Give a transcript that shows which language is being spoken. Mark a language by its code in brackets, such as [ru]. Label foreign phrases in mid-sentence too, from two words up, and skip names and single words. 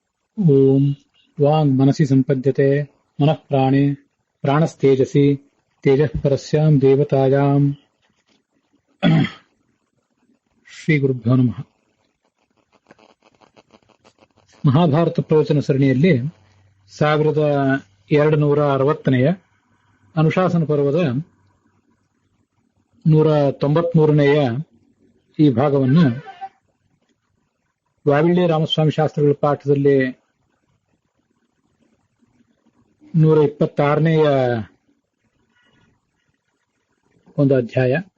[sa] ಓಂ ವಾಂಗ್ ಮನಸಿ ಸಂಪದ್ಯತೆ ಮನಃ ಪ್ರಾಣೆ ಪ್ರಾಣಸ್ತೇಜಸಿ ತೇಜಃ ಪರಸ್ಯಾಂ ದೇವತಾಯಾಂ. ಶ್ರೀ ಗುರುಭ್ಯೋ ನಮಃ. [kn] ಮಹಾಭಾರತ ಪ್ರವಚನ ಸರಣಿಯಲ್ಲಿ 1260ನೇ ಅನುಶಾಸನ ಪರ್ವದ 193ನೇ ಈ ಭಾಗವನ್ನು ವಾವಿಳ್ಳಿ ರಾಮಸ್ವಾಮಿ ಶಾಸ್ತ್ರಿಗಳ ಪಾಠದಲ್ಲಿ 126ನೇ ಒಂದು ಅಧ್ಯಾಯ.